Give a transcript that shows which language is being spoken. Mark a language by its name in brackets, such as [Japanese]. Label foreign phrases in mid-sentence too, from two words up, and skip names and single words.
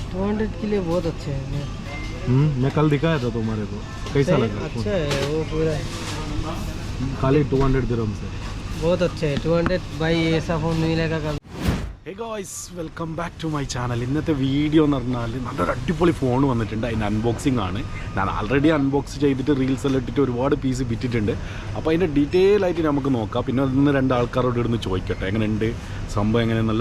[Hindi] 200 के लिए बहुत अच्छे हैं। मैं कल दिखाया था तुम्हारे को, कैसा लगा? अच्छा है वो पूरा, खाली 200 दिरहम से बहुत अच्छा है। 200 भाई ऐसा फ़ोन मिलेगा कभी। [English] Hey guys, welcome back to my channel. [Malayalam] ഇന്നത്തെ വീഡിയോ എന്ന് പറഞ്ഞാൽ നല്ലൊരു അടിപൊളി ഫോൺ വന്നിട്ടുണ്ട്. അതിൻ്റെ അൺബോക്സിംഗ് ആണ്. ഞാൻ ആൾറെഡി അൺബോക്സ് ചെയ്തിട്ട് റീൽസ് എല്ലാം ഇട്ടിട്ട് ഒരുപാട് പീസ് വിറ്റിട്ടുണ്ട്. അപ്പോൾ അതിൻ്റെ ഡീറ്റെയിൽ ആയിട്ട് നമുക്ക് നോക്കാം. പിന്നെ ഒന്ന് രണ്ട് ആൾക്കാരോട് ഇടുന്ന് ചോദിക്കട്ടെ എങ്ങനെയുണ്ട് സംഭവം എങ്ങനെയെന്നല്ലോ.